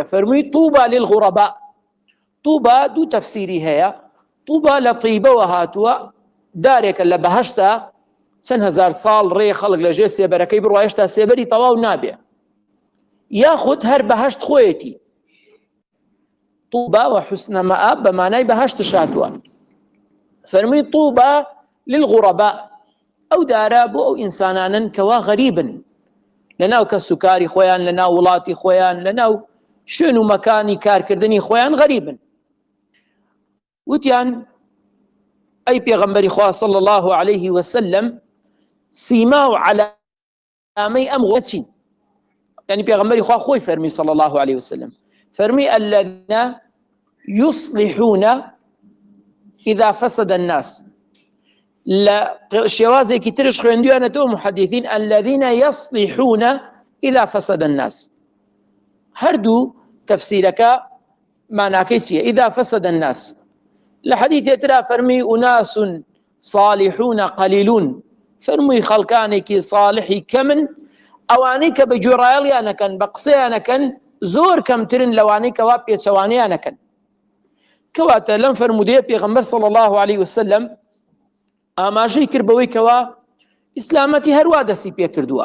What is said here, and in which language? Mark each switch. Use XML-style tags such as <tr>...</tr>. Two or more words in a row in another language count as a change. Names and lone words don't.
<ckb>فەرمووی</ckb> <ar>طوبى للغرباء.</ar> <ckb>طوبى دوو تەفسیری هەیە. طوبى لە طیبەوە هاتووە، دارێکە لە بەهەشتا چەند هەزار ساڵ ڕێ خەڵک لە ژێر سێبەرەکەی بڕوا هێشتا سێبەری تەواو نابێ، یاخود هەر بەهەشت خۆیەتی.</ckb> <ar>طوبى وحسن مآب</ar> <ckb>بە مانای بەهەشتش هاتووە. فەرمووی</ckb> <ar>طوبى للغرباء،</ar> <ckb>ئەو دارە بۆ ئەو ئینسانانن کەوا غەریبن، لەناو کەس و کاری خۆیان، لەناو وڵاتی خۆیان، لەناو شوێن و مەکانی کارکردنی خۆیان غەریبن. وتیان ئەی پێغەمبەری خوا</ckb> <ar>صلی الله علیه وسلم،</ar> <ckb>سیما و علامەی ئەم غوربەتە چین؟ یعنی پێغەمبەری خوا خۆی فەرمی</ckb> <ar>صلی الله علیه وسلم،</ar> <ckb>فەرمی</ckb> <ar>الذين يصلحون إذا فسد الناس.</ar> <ckb>لە شێوازێکی ترش خوێندویانەتەوە محەدیثین</ckb> <ar>الذين يصلحون إذا فسد الناس.</ar> <ckb>هەردوو تەفسیرەکە ماناکەی چییە؟</ckb> <ar>إذا فسد الناس.</ar> <ckb>لە حەدیثێ ترا فەرمی</ckb> <ar>أناس صالحون قليلون،</ar> <ckb>فەرمووی خەڵکانێکی صالحی کەمن، ئەوانەی کە بە گوێڕایەڵیانەکەن، بە قسەیانەکەن، زۆر کەمترن لەوانەی کەوا پێچەوانەیانەکەن. کەواتە لەم فەرمودەیە پێغەمبەر</ckb> <ar>صلی الله علیه وسلم</ar> <ckb>ئاماژەی کرد بەوەی کەوا ئیسلامەتی هەروە دەستی پێ کردووە.</ckb>